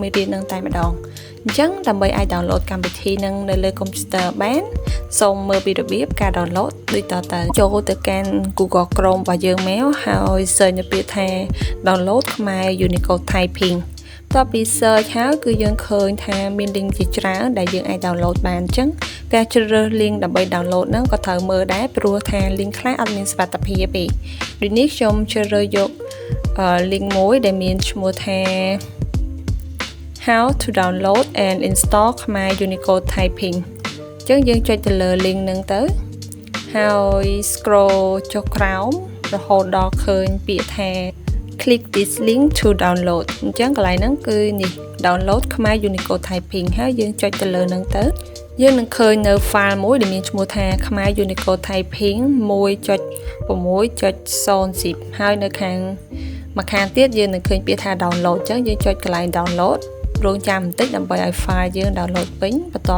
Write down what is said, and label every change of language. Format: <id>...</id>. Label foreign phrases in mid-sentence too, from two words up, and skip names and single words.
<km>មេរៀននឹងតែម្ដងអញ្ចឹងដើម្បីអាច download កម្មវិធីនឹងនៅលើកុំព្យូទ័របានសូមមើលពីរបៀបការ download ដូចតទៅចូលទៅកាន់ Google Chrome របស់យើងមកហើយ search នៅពាក្យថា download ខ្មែរ Unicode Typingតទៅពី search ហើយគឺយើងឃើញថាមាន link ជាច្រើនដែលយើងអាច download បានអញ្ចឹងការជ្រើសរើស link ដើម្បី download ហ្នឹងក៏ត្រូវមើលដែរព្រោះថា link ខ្លះអត់មានសុវត្ថិភាពទេដូចនេះខ្ញុំជ្រើសរើសយក link មួយដែលមានឈ្មោះថា</km> <en>How to download and install</en> <km>ខ្មែរ Unicode Typing អញ្ចឹងយើងចុចទៅលើ link ហ្នឹងទៅហើយ scroll ចុះក្រោមរហូតដល់ឃើញពាក្យថា</km> <en>click this link to download</en> <km>អញ្ចឹងកន្លែងហ្នឹងគឺនេះ download ខ្មែរ Unicode Typing ហើយយើងចុចទៅលើហ្នឹងទៅយើងនឹងឃើញនៅ file មួយដែលមានឈ្មោះថាខ្មែរ Unicode Typing 1.6.0 zip ហើយនៅខាងម្ខាងទៀតយើងនឹងឃើញពាក្យថា download អញ្ចឹងយើងចុចកន្លែង download រងចាំបន្តិចដើម្បីឲ្យ file យើង download ពេញបន្ទាប់</km>